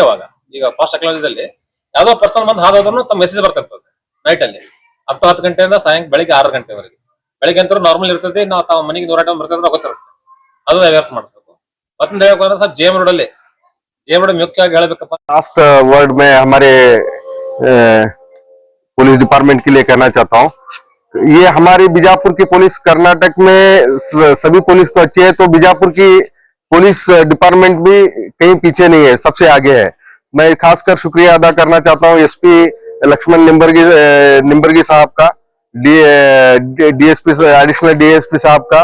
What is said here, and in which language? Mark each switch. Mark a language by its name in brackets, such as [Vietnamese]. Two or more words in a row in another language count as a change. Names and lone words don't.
[Kannada] ಇವಾಗ ಈಗ [English] fast technologyದಲ್ಲಿ [Kannada] ಯಾವ್ದೋ ಪರ್ಸನ್ ಬಂದು ಹಾದೋದ್ರೂ ತಮ್ಮ ಮೆಸೇಜ್ ಬರ್ತಿರ್ತದೆ ನೈಟ್ ಅಲ್ಲಿ, [English] up to [Kannada] 10 ಗಂಟೆಯಿಂದ ಬೆಳಿಗ್ಗೆ 6 ಗಂಟೆವರೆಗೆ. ಬೆಳಿಗ್ಗೆ ಅಂತೂ ನಾರ್ಮಲ್ ಇರ್ತದೆ, ನಾವು ತಾವು ಮನೆಗೆ ನೂರ ಬರ್ತದೆ ಗೊತ್ತಿರುತ್ತೆ, ಅದು ವ್ಯವಹಾರ ಮಾಡಿಸ್ಬೇಕು. ಮತ್ತೊಂದು ಹೇಳ್ಬೇಕಂದ್ರೆ ಸ್ವಲ್ಪ ಜೆ ಎಂ ರೋಡ್ ಮುಖ್ಯವಾಗಿ ಹೇಳ್ಬೇಕಪ್ಪ. [English] last word [Hindi] में हमारे [English] police department [Hindi] के लिए कहना चाहता हूँ, ये हमारी बीजापुर की पुलिस, कर्नाटक में सभी पुलिस तो अच्छी है, तो बीजापुर की [English] police department [Hindi] भी कहीं पीछे नहीं है, सबसे आगे है। मैं खासकर शुक्रिया अदा करना चाहता हूँ एसपी लक्ष्मण निम्बर्गी साहब का, [English] DSP additional DSP [Hindi] साहब का,